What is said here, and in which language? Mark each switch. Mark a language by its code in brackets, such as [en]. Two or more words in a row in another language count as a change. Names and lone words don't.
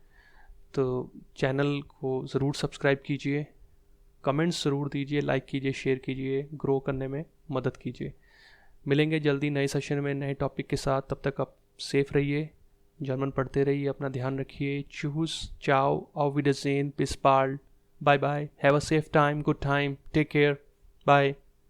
[hi] तो चैनल को ज़रूर सब्सक्राइब कीजिए, कमेंट्स ज़रूर दीजिए, लाइक कीजिए, शेयर कीजिए, ग्रो करने में मदद कीजिए। मिलेंगे जल्दी नए सेशन में नए टॉपिक के साथ। तब तक आप सेफ रहिए, जर्मन पढ़ते रहिए, अपना ध्यान रखिए। [de] tschüss, ciao, auf Wiedersehen, bis bald, [en] bye bye, have a safe time, good time, take care, bye.